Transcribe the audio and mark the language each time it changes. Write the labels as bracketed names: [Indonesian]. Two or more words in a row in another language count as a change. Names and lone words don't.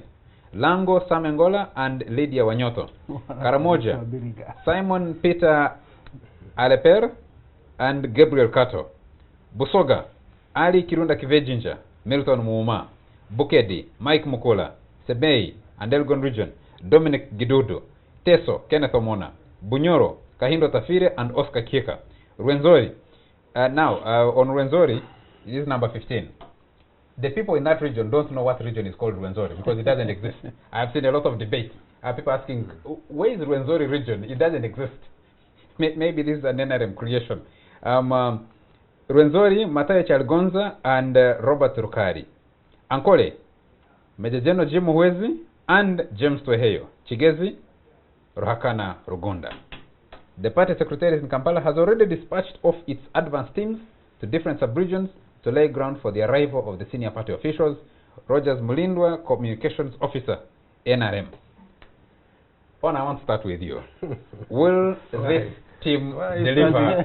[English] Lango Samengola and Lydia Wanyoto. Karamoja, Simon Peter Aleper and Gabriel Kato. Busoga, Ali Kirunda Kivejinja, Milton Muuma. Bukedi, Mike Mukula. Sebei and Elgon Region, Dominic Gidudu. Teso, Kenneth Omona. Bunyoro, Kahindo Tafire and Oscar Kieka. Rwenzori. Now, on Rwenzori, this is number 15. The people in that region don't know what region is called Rwenzori because it doesn't exist. I have seen a lot of debate. People asking, where is Rwenzori region? It doesn't exist. Maybe this is an NRM creation. Rwenzori, Mataya Chalgonza, and Robert Rukari. Ankole, Major General Jim Muhwezi, and James Tweheyo. Chigezi, Ruhakana Rugunda. The party secretariat in Kampala has already dispatched off its advance teams to different sub-regions to lay ground for the arrival of the senior party officials. Rogers Mulindwa, Communications Officer, NRM. On, I want to start with you. Will this team deliver?